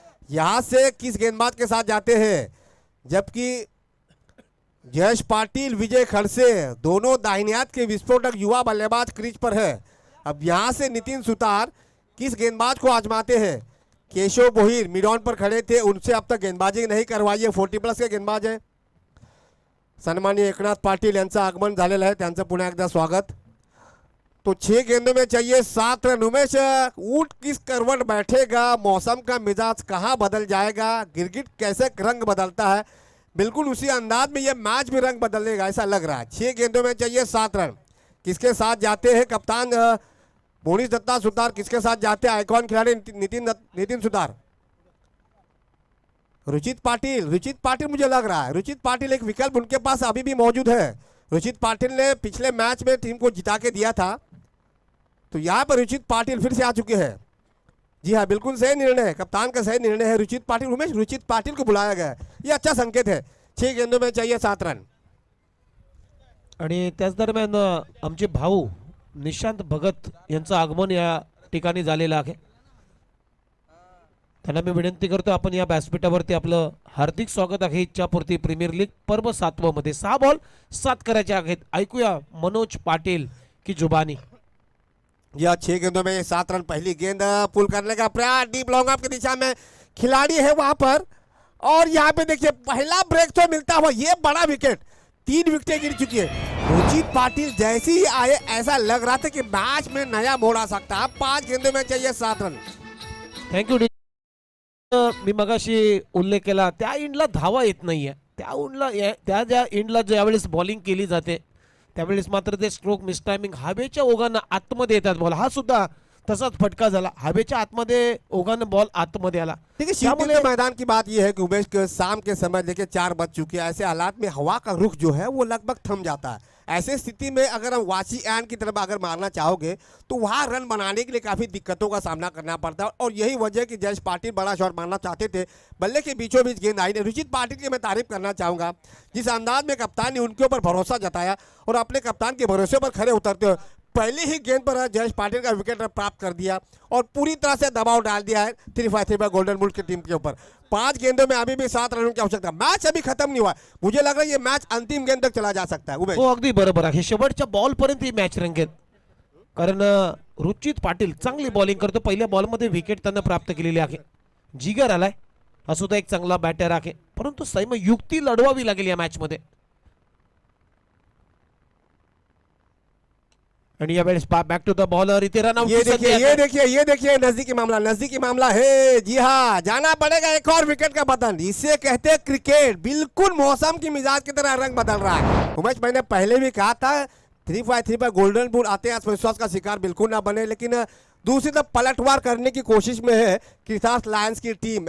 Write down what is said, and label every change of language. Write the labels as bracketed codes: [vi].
[hi] यहां से किस गेंदबाज के साथ जाते हैं, जबकि जयेश पाटिल, विजय खड़से दोनों दाहिने हाथ के विस्फोटक युवा बल्लेबाज क्रीज पर है। अब यहां से नितिन सुतार किस गेंदबाज को आजमाते हैं। केशव बोहिर मिड ऑन पर खड़े थे, उनसे अब तक गेंदबाजी नहीं करवाई है। 40+ के गेंदबाज है। [mr] सन्माननीय एकनाथ पाटील यांचं आगमन झालेलं आहे, त्यांचं पुन्हा एकदा स्वागत। [hi] तो 6 गेंदों में चाहिए 7 रन। उमेश, ऊंट किस करवट बैठेगा, मौसम का मिजाज कहां बदल जाएगा, गिरगिट कैसे रंग बदलता है, बिल्कुल उसी अंदाज में यह मैच भी रंग बदलेगा ऐसा लग रहा है। 6 गेंदों में चाहिए 7 रन। किसके साथ जाते हैं कप्तान मोनीश दत्ता सुतार, किसके साथ जाते हैं आइकॉन खिलाड़ी नितिन सुतार। रुचित पाटिल मुझे लग रहा है, रुचित पाटिल एक विकल्प उनके पास अभी भी मौजूद है। रुचित पाटिल ने पिछले मैच में टीम को जिता के दिया था, तो यहाँ पर रुचित पाटिल फिर से आ चुके हैं। जी हाँ, बिल्कुल सही निर्णय है, कप्तान का सही निर्णय है। रुचित पाटिल, उमेश रुचित पाटिल को बुलाया गया है, ये अच्छा संकेत है। 6 गेंदों में चाहिए 7 रन। [mr] आणि त्याच दरम्यान आमचे भाऊ निशांत भगत यांचं आगमन या ठिकाणी झालेलं आहे। त्यांना मी विनंती करतो आपण या व्यासपीठावरती आपलं हार्दिक स्वागत आहे। इच्छापूर्ती प्रीमियर लीग पर्व 7 मध्ये 6 बॉल 7 करायचे आहेत। ऐकूया [hi] मनोज पाटिल की जुबानी। यह 6 गेंदों में 7 रन। पहली गेंद पुल करने का प्रयास, डीप लॉन्ग ऑफ की दिशा में खिलाड़ी है वहां पर, और यहाँ पे देखिए पहला ब्रेक तो मिलता हुआ, ये बड़ा विकेट। 3 विकेटें गिर चुकी है। रुचित पाटिल जैसे ही आए ऐसा लग रहा था कि मैच में नया मोड़ आ सकता है। 5 गेंदों में चाहिए 7 रन। [en] Thank you. [mr] मी मगाशी उल्लेख केला त्या इंडला धावा येत नाहीये। त्या ज्या इंडला ज्यावेळेस बॉलिंग केली जाते त्यावेळेस मात्र ते स्ट्रोक मिस टायमिंग हवेच्या ओघानं आतमध्ये येतात बॉल। हा सुद्धा तसाच फटका झाला, हवेच्या आतमध्ये ओघानं बॉल आतमध्ये आला। [hi] देखिए शीतल के मैदान की बात यह है कि उमेश के शाम के समय देखिए 4 बज चुके हैं। ऐसे हालात में हवा का रुख जो है वो लगभग थम जाता है। ऐसे स्थिति में अगर हम वाची एंड की तरफ अगर मारना चाहोगे तो वहां रन बनाने के लिए काफी दिक्कतों का सामना करना पड़ता है, और यही वजह कि जयेश पाटिल बड़ा शॉट मारना चाहते थे, बल्ले के बीचों बीच गेंद आई नहीं। रुचित पाटिल की मैं तारीफ करना चाहूंगा, जिस अंदाज में कप्तान ने उनके ऊपर भरोसा जताया और अपने कप्तान के भरोसे पर खड़े उतरते हुए पहले ही गेंद पर जयेश पाटिल का विकेट प्राप्त कर दिया और पूरी तरह से दबाव डाल दिया है 3-5 गोल्डन बुल की टीम के ऊपर। 5 गेंदों में अभी भी 7 रनों की आवश्यकता। मैच अभी खत्म नहीं हुआ, मुझे लग रहा है ये मैच अंतिम गेंद तक चला जा सकता है। उमेश, [mr] हो अगदी बरोबर आहे, शेवटच्या बॉल पर्यंत ही मॅच रंगेल, कारण रुचित पाटिल चांगली बॉलिंग करतो। पहिल्या बॉल मध्ये विकेट त्यांना प्राप्त केलेली आहे। जिगर आलाय, हा सुद्धा एक चांगला बॅटर आहे, परंतु सैम युक्ती लढवावी लागेल या मॅच मध्ये। आणि यावेळेस [en] back to the bowler, [mr] इथे रन आउट। [hi] ये देखिए नजदीकी मामला है। जी हाँ, जाना पड़ेगा एक और विकेट का बदन। इसे कहते हैं क्रिकेट, बिल्कुल मौसम की मिजाज की तरह रंग बदल रहा है। उमेश, मैंने पहले भी कहा था 3-5 गोल्डन बुल आते हैं, आत्मविश्वास का शिकार बिल्कुल ना बने, लेकिन दूसरी तरफ पलटवार करने की कोशिश में है क्रिसास लायंस की टीम।